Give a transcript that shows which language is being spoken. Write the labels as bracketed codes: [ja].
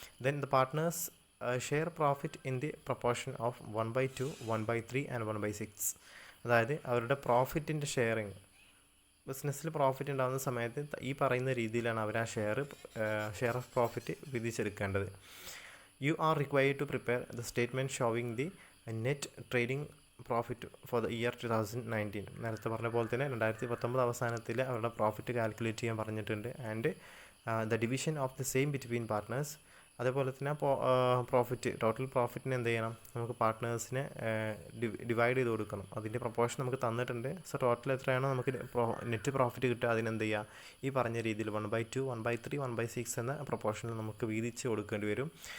[en] Then the partners share profit in the proportion of 1/2, 1/3 and 1/6. [ml] അതായത് അവരുടെ പ്രോഫിറ്റിൻ്റെ sharing, ബിസിനസ്സിൽ profit ഉണ്ടാകുന്ന സമയത്ത് ഈ പറയുന്ന രീതിയിലാണ് അവർ ആ share of profit വിധിച്ചെടുക്കേണ്ടത്. [en] You are required to prepare the statement showing the net trading profit for the year 2019. [ml] നേരത്തെ പറഞ്ഞ പോലെ തന്നെ 2019 അവസാനത്തിൽ അവരുടെ പ്രോഫിറ്റ് കാൽക്കുലേറ്റ് ചെയ്യാൻ പറഞ്ഞിട്ടുണ്ട്. [en] and the division of the same between partners [ml] അതേപോലെ തന്നെ പ്രോഫിറ്റ്, ടോട്ടൽ പ്രോഫിറ്റിന് എന്ത് ചെയ്യണം, നമുക്ക് പാർട്ട്നേഴ്സിനെ ഡിവൈഡ് ചെയ്ത് കൊടുക്കണം. അതിൻ്റെ പ്രൊപ്പോർഷൻ നമുക്ക് തന്നിട്ടുണ്ട്. സോ ടോട്ടൽ എത്രയാണോ നമുക്ക് നെറ്റ് പ്രോഫിറ്റ് കിട്ടുക, അതിനെന്ത് ചെയ്യുക, ഈ പറഞ്ഞ രീതിയിൽ 1/2, 1/3, 1/6 എന്ന പ്രൊപ്പോർഷനിൽ നമുക്ക് വീതിച്ച് കൊടുക്കേണ്ടി വരും.